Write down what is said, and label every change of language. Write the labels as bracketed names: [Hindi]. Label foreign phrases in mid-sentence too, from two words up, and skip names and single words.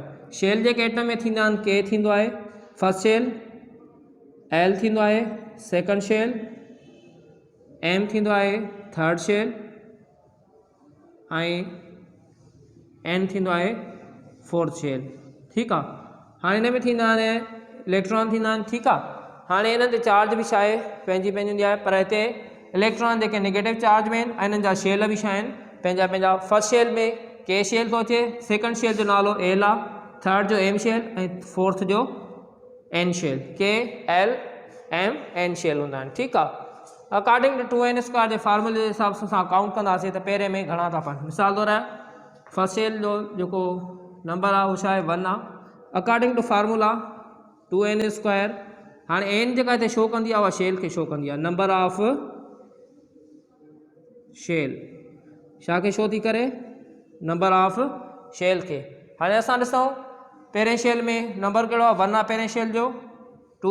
[Sindhi] शेल जेके एटम में थींदा आहिनि, के थींदो आहे [English] first shell, [Sindhi] एल थींदो आहे [English] second shell, [Sindhi] एम थींदो आहे [English] third shell, [Sindhi] ऐं एन थींदो आहे [English] fourth shell. [Sindhi] ठीकु आहे, हाणे हिन में थींदा आहिनि इलेक्ट्रॉन थींदा आहिनि। ठीकु आहे, हाणे हिननि ते चार्ज बि छा आहे, पंहिंजी हूंदी आहे, पर हिते इलेक्ट्रॉन जेके [English] negative charge [Sindhi] में आहिनि, ऐं हिननि जा शेल बि छा आहिनि, पंहिंजा। [English] first shell [Sindhi] में के शेल थो अचे, [English] second shell [Sindhi] जो नालो एल आहे, थर्ड जो एम शेल, ऐं फोर्थ जो एन शेल। के एल एम एन शेल हूंदा आहिनि। ठीकु आहे, [English] according to [Sindhi] 2n² जे फार्मूले जे हिसाब सां काउंट कंदासीं त पहिरें में घणा था पवनि। मिसाल तौर [English] first shell [Sindhi] जो जेको नंबर आहे उहो छा आहे, 1 आहे, [English] according to formula [Sindhi] 2n²। हाणे एन जेका हिते शो कंदी आहे, उहा शेल खे शो कंदी आहे, [English] number of shell. [Sindhi] छा खे शो थी करे, [English] number of shell [Sindhi] खे। हाणे असां ॾिसूं पहिरें शेल में नंबर कहिड़ो आहे, 1 आहे पहिरें शेल जो, 2।